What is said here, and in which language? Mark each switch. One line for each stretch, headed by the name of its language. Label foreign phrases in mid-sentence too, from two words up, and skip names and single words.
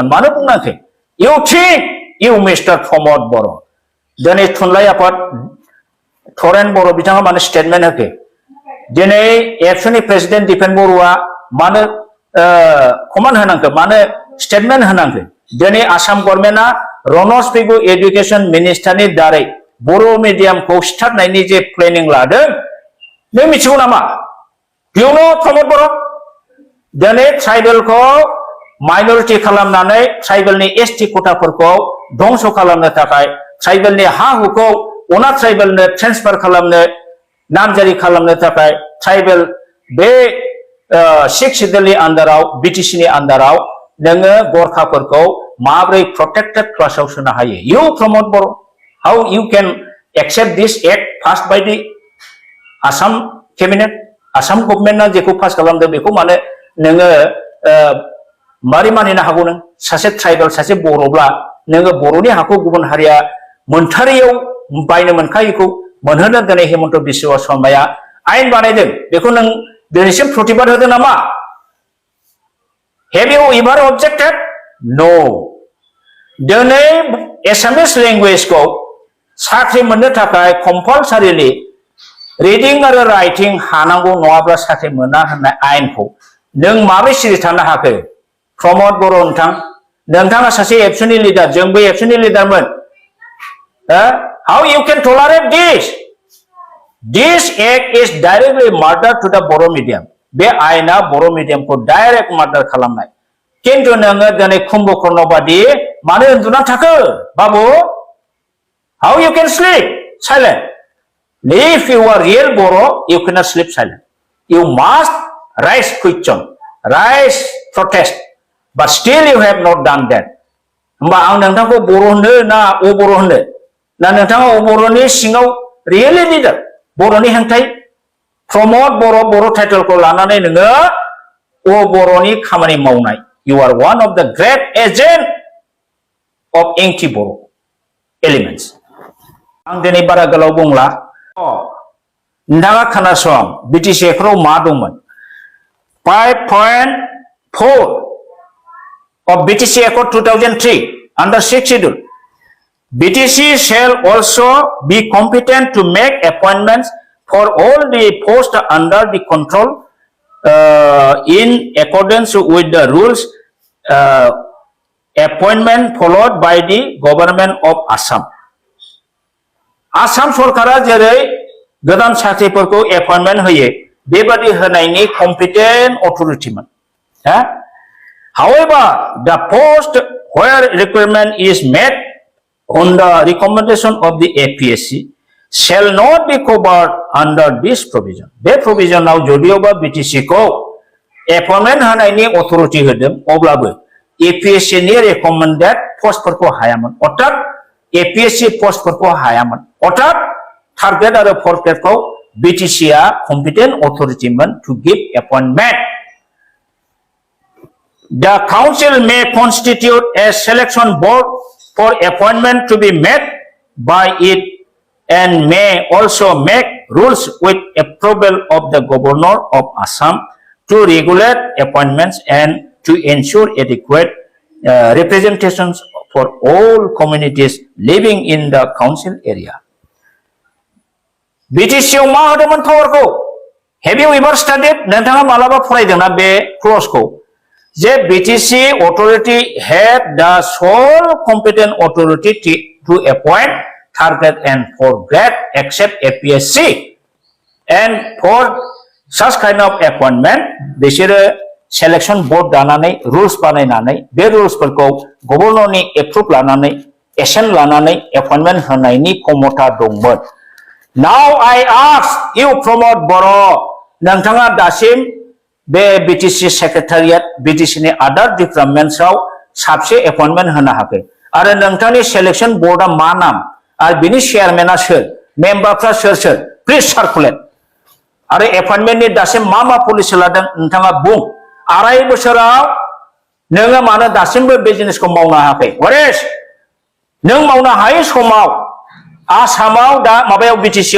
Bodo: मानो बुंनांखै
English: you think you mister
Bodo: प्रमद बर' दिनै थुनलाइ आफाद थरेन बर' बिथाङा मानो स्टेटमेन्ट होखो दिनै एबसुनि प्रेसिडेन्ट दिपेन बर'आ मानो कमान्ड होनांखो मानो स्टेटमेन्ट होनांखो दिनै आसाम गभर्नमेन्टआ रनज पेगु एडुकेशन मिनिस्टारनि दारै बर' मिडियामखौ सिथारनायनि जे प्लेनिं लादों नों मिथिगौ नामा?
English: Do you know
Bodo: प्रमद बर' दिनै ट्राइबेलखौ माइनरिटि खालामनानै ट्राइबेलनि ST कोटाफोरखौ धंस खालामनो थाखाय ट्राइबेलनि हा हुखौ अना ट्राइबेलनो ट्रेन्सफार खालामनो नामजारि खालामनो थाखाय ट्राइबेल बे 6 शेड्यूलनि आन्डाराव BTCनि आन्डाराव नोङो गरखाफोरखौ माब्रै प्रोटेक्टेड क्लासाव सोनो हायो?
English: You प्रमद बर' how you can accept this act passed by the Assam cabinet?
Bodo: आसाम गभर्नमेन्टआ जेखौ पास खालामदों बेखौ माने नोङो मारै मानिनो हागौ? नों सासे ट्राइबेल सासे बर'ब्ला नोङो बर'नि हाखौ गुबुन हारिया मोनथारियाव बायनो मोनखायैखौ मोनहोनो दिनै हिमन्त बिश्व शर्माया आयेन बानायदों बेखौ नों दिनैसिम प्रतिबाद होदों नामा?
English: Have you ever objected? No.
Bodo: दिनै एसामिस लेंगुवेजखौ साख्रि मोननो थाखाय कम्पालसारिलि रिडिं आरो राइटिं हानांगौ नङाब्ला साख्रि मोना होननाय आयेनखौ नों माबोरै सिरि थानो हाखो? प्रमद बर' नोंथाङा सासे एबसुनि लिडार जोंबो एबसुनि लिडारमोन.
English: How you can tolerate this? This act is directly murder to the Bodo medium.
Bodo: बे आयेना बर' मिडियामखौ डाइरेक्ट मार्डार खालामनाय. किन्तु नोङो दिनै कुम्भकर्ण बादि मानो उन्दुना थाखो बाबु?
English: How you can sleep silent? If you are real Bodo, you cannot sleep silent. You must raise question, raise protest, but still you have not done that.
Bodo: होमबा आं नोंथांखौ बर' होनो ना अबर' होनो? ना नोंथाङा अबर'नि सिङाव
English: really leader
Bodo: बर'नि हेंथायै प्रमद बर' टाइटेलखौ लानानै नोङो अबर'नि खामानि मावनाय.
English: You are one of the great agent of anti-Bodo elements.
Bodo: आं दिनै बारा गोलाव बुंला. नोंथाङा खोनासं BTC फोराव मा दंमोन?
English: 5.4 of BTC Accord 2003 under 6 schedule. BTC shall also be competent to make appointments for all the posts under the control in accordance with the rules appointment followed by the government of Assam.
Bodo: आसाम सरकारा जेरै गोदान साख्रिफोरखौ एपइन्टमेन्ट होयो बेबादि होनायनि कम्पिटेन्ट अथरिटिमोन.
English: However, the post where requirement is met on the recommendation of the APSC shall not be covered under this provision.
Bodo: बे provisionआव जदियोबा BTC खौ एपइन्टमेन्ट होनायनि अथरिटि होदों अब्लाबो APSC नि रेकमेन्डेड पोस्टफोरखौ हायामोन. अर्थात APSC पोस्टफोरखौ हायामोन. अर्थात थार्ड ग्रेड आरो फोर्थ ग्रेडखौ BTC आ कम्पिटेन्ट अथरिटिमोन
English: to give appointment. The council may constitute a selection board for appointment to be made by it and may also make rules with approval of the governor of Assam to regulate appointments and to ensure adequate representations for all communities living in the council area.
Bodo: BTC आव मा होदोंमोन पावारखौ?
English: Have you ever studied?
Bodo: नोंथाङा मालाबा फरायदोंना बे क्लजखौ?
English: जे BTC authority have the sole competent authority to appoint, target and for grade except APSC. And for such kind of appointment,
Bodo: बिसोरो
English: selection board
Bodo: दानानै rules बानायनानै बे rules फोरखौ गभर्नरनि approve लानानै एसेन लानानै appointment होनायनि क्षमता दंमोन.
English: Now I ask you promote Bodo,
Bodo: नोंथाङा दासिम बे BTC सेक्रेटारियेट BTC नि अदर डिपार्टमेन्ट्सआव साबसे एपइन्टमेन्ट होनो हाखै आरो नोंथांनि सिलेक्शन बोर्डआ मा नाम आरो बिनि चेयारमेनआ सोर मेम्बारफ्रा सोर
English: please circulate
Bodo: आरो एपइन्टमेन्टनि दासिम मा पलिसि लादों नोंथाङा बुं 2.5 बोसोराव नोङो मानो दासिमबो बिजनेसखौ मावनो हायाखै वरेस नों मावनो हायै समाव आसामाव दा माबायाव BTC